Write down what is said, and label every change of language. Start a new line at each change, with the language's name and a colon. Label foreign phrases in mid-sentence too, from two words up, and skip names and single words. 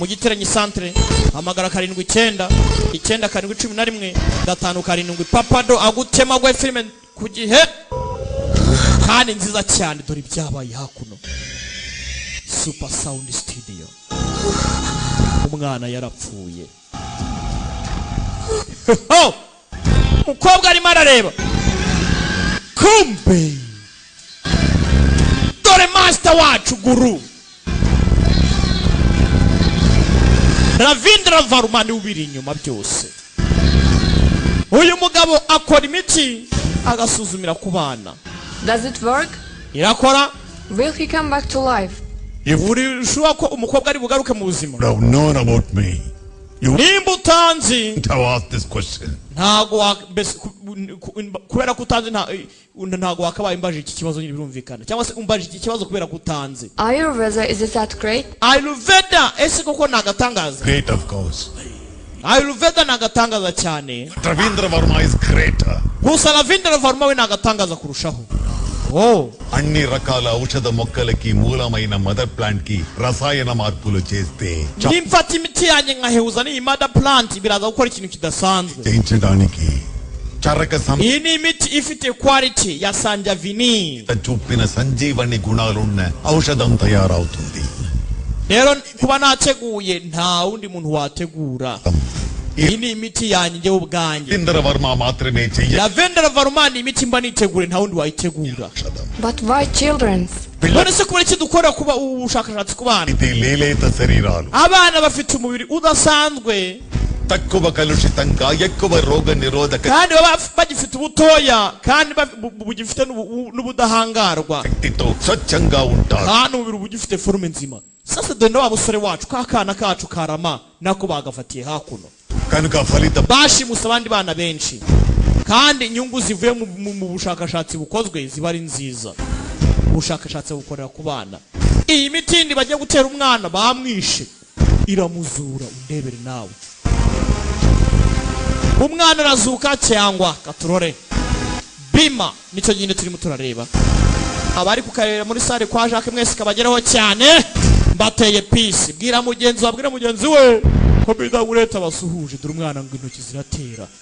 Kinyarwanda: giteranyi centre hamagara 79 9 11 papado agutema gwe filime ku gihe kandi nziza cyane dore byabaye hakuno super sound studio umwana yarapfuye umukobwa arimo arareba kumbe dore master wacu guru Ravindra Varma ni ubiri inyuma byose uyu mugabo akora imiti agasuzumira ku bana
English: Does it work?
Kinyarwanda: irakora
English: Will he come back to life?
Kinyarwanda: uri shuwa ko umukobwa ari bugaruke mu buzima
English: have known about me. You
Kinyarwanda: nimba utanzi
English: have asked this question.
Kinyarwanda: ntago kubera ko utanzi ntago wakabaye imbaje iki kibazo nyine birumvikana cyangwa se umbaje iki kibazo kubera ko utanzi
English: Ayurveda, is it that great?
Kinyarwanda: Ayurveda ese koko nagatangaza
English: Great, of course.
Kinyarwanda: Ayurveda nagatangaza cyane
English: Ravindra Varma is greater.
Kinyarwanda: gusa Ravindra Varma we nagatangaza kurushaho
Telugu: అన్ని రకాల ఔషధ మొక్కలకి మూలమైన
English: mother plant
Telugu: కి రసాయన మార్పులు చేస్తే
Kinyarwanda: nimfata imiti yanjye nkahehuza n'iyi
English: mother plant
Kinyarwanda: biraza gukora ikintu kidasanzwe
Telugu: చేయించడానికి చరక
Kinyarwanda: iyi ni imiti ifite quality ya sanjavini
Telugu: చూపిన సంజీవని గుణాలున్న ఔషధం తయారవుతుంది
Kinyarwanda: rero kuba nateguye nta wundi muntu wategura iyi ni imiti yanjye njyewe ubwanjye
Telugu: Ravindra Varma మాత్రమే చెయ్య
Kinyarwanda: Ravindra Varma ni imiti mba nitegure nta wundi wayitegura
English: But why children's?
Kinyarwanda: none se kubera iki dukora kuba ubushakashatsi ku bana
Telugu: ఇది లేలేత శరీరాలు
Kinyarwanda: abana bafite umubiri udasanzwe
Telugu: తక్కువ కలుషితంగా ఎక్కువ రోగ నిరోధక
Kinyarwanda: kandi baba bagifite ubutoya kandi bugifite n'ubudahangarwa
Telugu: శక్తితో స్వచ్ఛంగా ఉంటారు
Kinyarwanda: kandi umubiri bugifite forume nzima sasa dore wa musore wacu kakana kacu karama nako bagafatiye hakuno
Telugu: కనుక ఫలితం
Kinyarwanda: bashimusa abandi bana benshi kandi inyungu zivuye mu bushakashatsi bukozwe ziba ari nziza ubushakashatsi bukorera ku bana iyi mitindi bagiye gutera umwana bamwishe iramuzura undebere nawe umwana arazuka cyangwa katurore Bima nicyo nyine turimo turareba abari kukarera muri sare kwa Jacques mwese kabageraho cyane mbateye peace bwira mugenzi wabwira mugenzi we ko biga ureta basuhuje dore umwana ngo intoki ziratera